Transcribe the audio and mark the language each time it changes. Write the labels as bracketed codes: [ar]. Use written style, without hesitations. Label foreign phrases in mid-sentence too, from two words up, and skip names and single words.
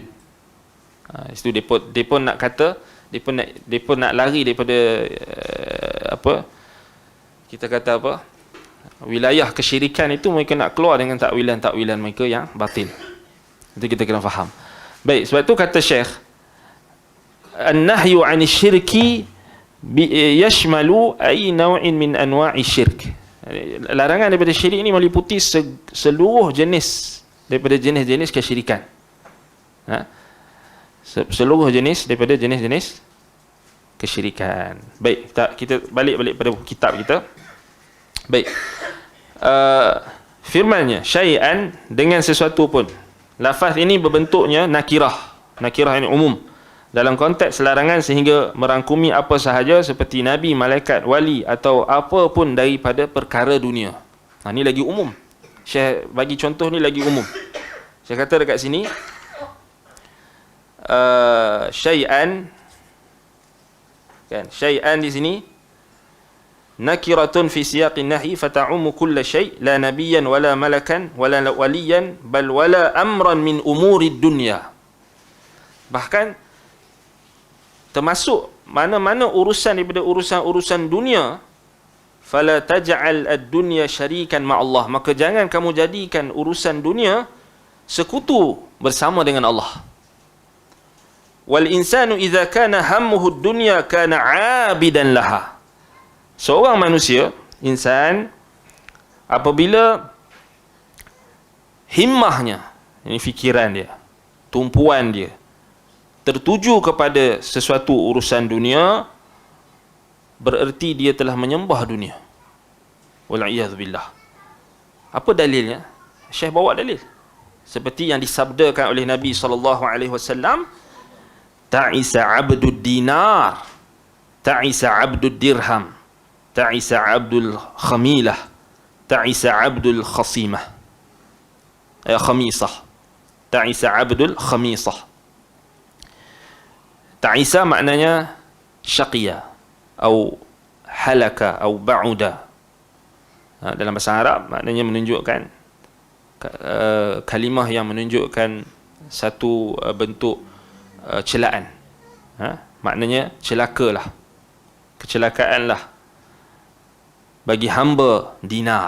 [ms] Itu dia pun nak kata, dia pun nak lari daripada apa kita kata apa, wilayah kesyirikan itu. Mereka nak keluar dengan takwilan mereka yang batil. Itu kita kena faham. Baik, sebab itu kata Syekh, [ar] النهي عن الشرك يشمل أي نوع من أنواع الشرك. [ms] Larangan daripada syirik ini meliputi seluruh jenis daripada jenis-jenis kesyirikan. Seluruh jenis daripada jenis-jenis kesyirikan. Baik, kita balik pada kitab kita. Baik. Firmannya syai'an, dengan sesuatu pun. Lafaz ini berbentuknya nakirah. Nakirah ini umum dalam konteks larangan sehingga merangkumi apa sahaja seperti nabi, malaikat, wali atau apa pun daripada perkara dunia. Ini lagi umum. Syekh bagi contoh ni lagi umum. Saya kata dekat sini syai'an kan, syai'an di sini [ar] نكرة في سياق النهي فتعم كل شيء لا نبيا ولا ملكا ولا وليا بل ولا أمرا من أمور الدنيا. [ms] Bahkan termasuk mana-mana urusan daripada urusan-urusan dunia, [ar] فلا تجعل الدنيا شريكا مع الله, [ms] maka jangan kamu jadikan urusan dunia sekutu bersama dengan Allah. [ar] والإنسان إذا كان همه الدنيا كان عابدا لها. [ms] Seorang manusia, insan, apabila himmahnya, ini fikiran dia, tumpuan dia tertuju kepada sesuatu urusan dunia, bererti dia telah menyembah dunia. Wal'iyadzubillah. Apa dalilnya? Syekh bawa dalil seperti yang disabdakan oleh Nabi SAW, [ar] تعس عبد الدينار تعس عبد الدرهم تعس عبد الخميلة تعس عبد الخصيمة خميصة تعس عبد الخميصة. [ms] Ta'isa maknanya syaqiya atau halaka atau ba'uda. Dalam bahasa Arab maknanya menunjukkan kalimah yang menunjukkan satu bentuk celaan. Maknanya celakalah, kecelakaanlah bagi hamba dinar.